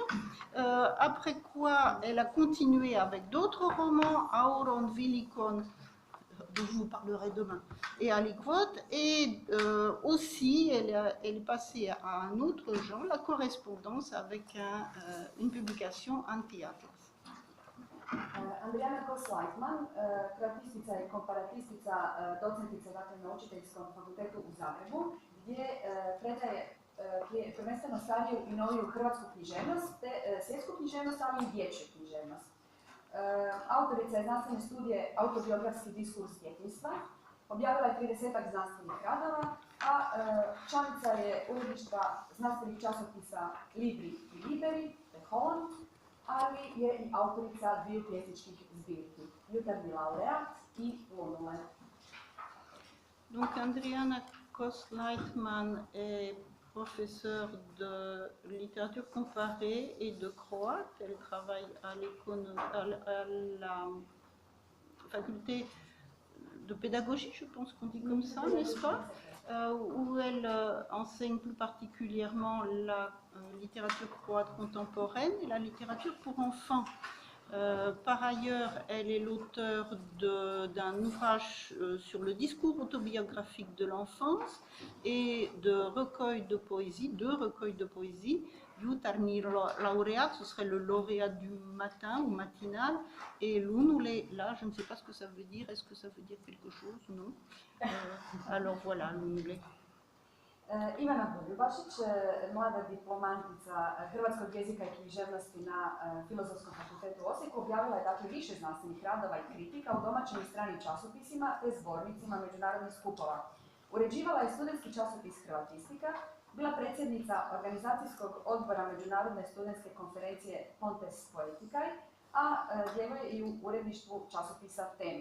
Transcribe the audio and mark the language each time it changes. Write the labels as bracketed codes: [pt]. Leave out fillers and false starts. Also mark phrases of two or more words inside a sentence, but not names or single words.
[fr] Après quoi, elle a continué avec d'autres romans, Auron, Vilikon, dont je vous parlerai demain, et Alikvot, et aussi elle est passée à un autre genre, la correspondance, avec une publication Anti-Atlas. [hr] Andrijana Kos-Lajtman, kroatistica i komparatistica, docentica dakle, na Učiteljskom fakultetu u Zagrebu, gdje predaje prvenstveno stariju i noviju hrvatsku književnost, te svjetsku književnost, ali i dječju književnost. Autorica je znanstvene studije Autobiografski diskurs djetinjstva, objavila je 30-ak znanstvenih radova, a članica je uredništva znanstvenih časopisa Libri i Liberi, te Holland, ali je i autorica dviju pjesničkih zbirki, Jutarnji laureat i Lunule. [fr] Donc Adriana Kos-Leitman est professeure de littérature comparée et de croate. Elle travaille à la faculté de pédagogie, je pense qu'on dit comme ça, n'est-ce pas, où elle enseigne plus particulièrement la littérature croate contemporaine et la littérature pour enfants. Par ailleurs, elle est l'auteure d'un ouvrage sur le discours autobiographique de l'enfance et deux recueils de poésie. Jutarnji laureat, ce serait le lauréat du matin ou matinal, et Lunule, là, je ne sais pas ce que ça veut dire. Est-ce que ça veut dire quelque chose? Non. Alors voilà, Lunule. [hr] Ivana Boljubašić, mlada diplomantica hrvatskog jezika i književnosti na Filozofskom fakultetu u Osijeku, objavila je dakle više znanstvenih radova i kritika u domaćim i stranim časopisima te zbornicima međunarodnih skupova. Uređivala je studentski časopis Hrvatistika, bila predsjednica organizacijskog odbora Međunarodne studentske konferencije Pontes Poeticaj, a djeluje i u uredništvu časopisa Tema.